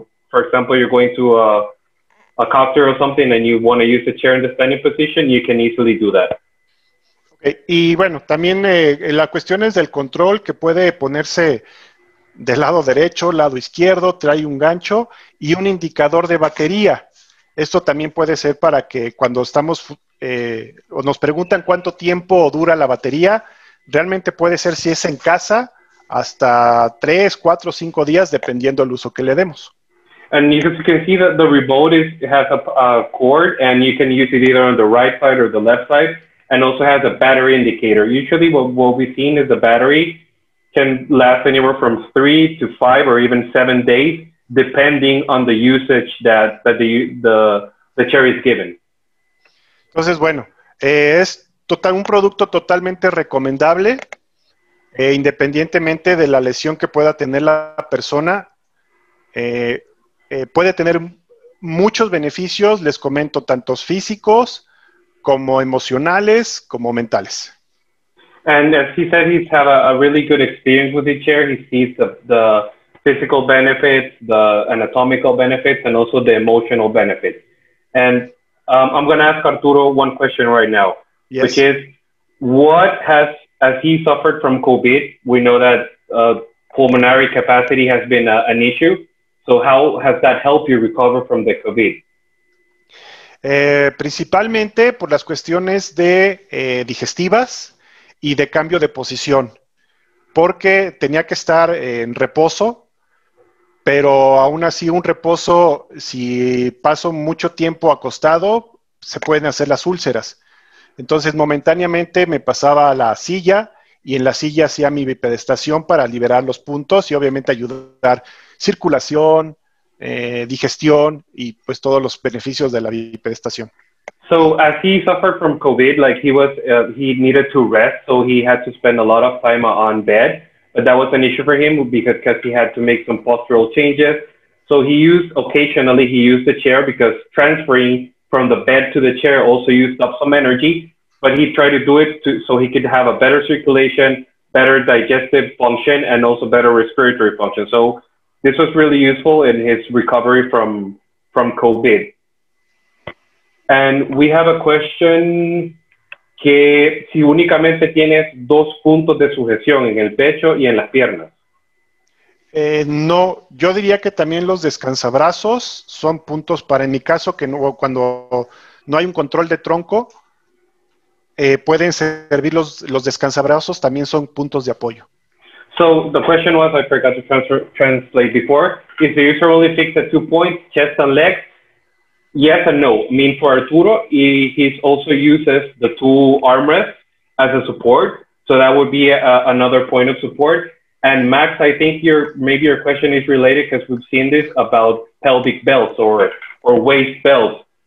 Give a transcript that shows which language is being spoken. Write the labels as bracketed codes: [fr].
[en] For example, you're going to a copter or something, and you want to use the chair in the standing position, you can easily do that. Okay. [es] Y bueno, también la cuestión es del control, que puede ponerse del lado derecho, lado izquierdo, trae un gancho y un indicador de batería. Esto también puede ser para que cuando estamos o nos preguntan cuánto tiempo dura la batería, realmente puede ser, si es en casa, hasta 3, 4, 5 días, dependiendo del uso que le demos. [en] And you can see that the remote has a cord, and you can use it either on the right side or the left side, and also has a battery indicator. Usually what we've seen is the battery can last anywhere from 3 to 5 or even 7 days, depending on the usage that the chair is given. [es] Entonces, bueno, es un producto totalmente recomendable, independientemente de la lesión que pueda tener la persona. Puede tener muchos beneficios, les comento, tantos físicos como emocionales, como mentales. [en] And as he said, he's had a really good experience with the chair. He sees the physical benefits, the anatomical benefits, and also the emotional benefits. And I'm going to ask Arturo one question right now, yes. Which is, as he suffered from COVID, we know that pulmonary capacity has been an issue. So how has that helped you recover from the COVID? [es] Principalmente por las cuestiones de digestivas y de cambio de posición, porque tenía que estar en reposo, pero aún así un reposo, si paso mucho tiempo acostado, se pueden hacer las úlceras. Entonces momentáneamente me pasaba a la silla y en la silla hacía mi bipedestación para liberar los puntos y obviamente ayudar circulación, digestión y pues todos los beneficios de la bipedestación. [en] So as he suffered from COVID, like he needed to rest, so he had to spend a lot of time on bed. But that was an issue for him because he had to make some postural changes. So occasionally he used the chair because transferring from the bed to the chair also used up some energy. But he tried to do it so he could have a better circulation, better digestive function, and also better respiratory function. So this was really useful in his recovery from COVID. And we have a question [es] que si únicamente tienes 2 puntos de sujeción en el pecho y en las piernas. No, yo diría que también los descansabrazos son puntos para, en mi caso, que no, cuando no hay un control de tronco, pueden servir los descansabrazos, también son puntos de apoyo. [en] So the question was, I forgot to translate before, is the user only fixed at 2 points, chest and legs? Yes and no. I mean, for Arturo, he also uses the 2 armrests as a support. So that would be another point of support. And Max, I think maybe your question is related because we've seen this about pelvic belts or waist belts.